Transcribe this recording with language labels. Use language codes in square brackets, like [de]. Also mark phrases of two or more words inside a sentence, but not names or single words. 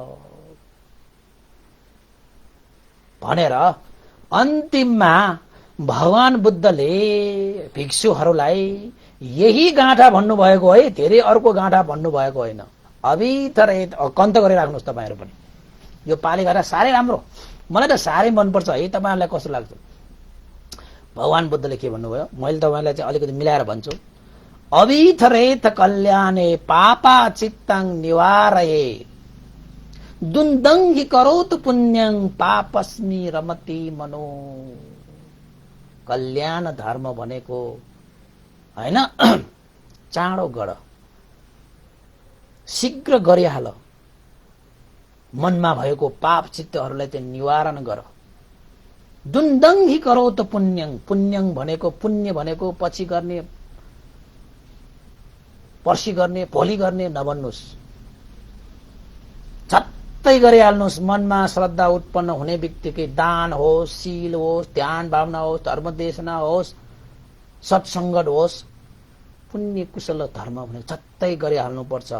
[ne] भनेर अन्तिममा भगवान बुद्धले भिक्षुहरूलाई यही गाँठा भन्नुभएको है, धेरै अर्को गाँठा भन्नुभएको होइन। [pi] अभितरेत कन्त [ne] गरिराख्नुहोस् तपाईहरू पनि। यो पाली गाँठा साह्रै राम्रो, मलाई त साह्रै मनपर्छ है। तपाईहरुलाई कस्तो लाग्छ? भगवान बुद्धले के भन्नुभयो, मैले तपाईलाई चाहिँ अलिकति मिलाएर भन्छु। [pi] अभितरेत कल्याणे पापा चित्तं निवारये, दुन्दङ्घि करोत पुण्यं पापस्मि रमति मनो। [ne] कल्याण धर्म भनेको हैन, चाँडो गर, शीघ्र गरिहाल, मनमा भएको पाप चित्तहरूलाई चाहिँ निवारण गर। [pi] दुन्दङ्घि करोत पुण्यं, पुण्यं [ne] भनेको पुण्य भनेको पछि गर्ने, पर्सि गर्ने, भोलि गर्ने नभन्नुस्, झट्टै गरिहाल्नुहोस्। मनमा श्रद्धा उत्पन्न हुने बित्तिकै दान होस्, शील होस्, ध्यान भावना होस्, धर्मदेशना होस्, सत्सङ्गत होस्, पुण्य कुशल धर्म भने झट्टै गरिहाल्नुपर्छ।